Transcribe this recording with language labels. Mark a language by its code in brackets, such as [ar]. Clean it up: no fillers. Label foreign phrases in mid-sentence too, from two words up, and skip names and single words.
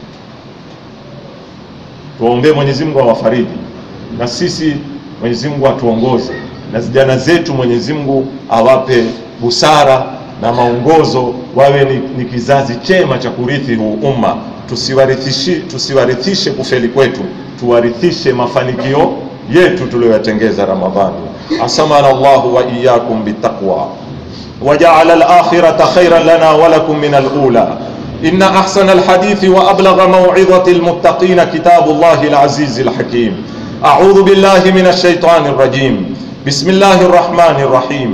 [sw] Tuombe Mwenyezi Mungu awafariji, na sisi Mwenyezi Mungu atuongoze, na vijana zetu Mwenyezi Mungu awape busara na maongozo, wawe ni kizazi chema cha kurithi huu umma. Tusiwarithishe kufeli kwetu, tuwarithishe mafanikio yetu tuliyotengeza Ramadhani. [ar] عصمنا الله وإياكم بالتقوى وجعل الآخرة خيرا لنا ولكم من الأولى. إن أحسن الحديث وأبلغ موعظة المتقين كتاب الله العزيز الحكيم. أعوذ بالله من الشيطان الرجيم. بسم الله الرحمن الرحيم.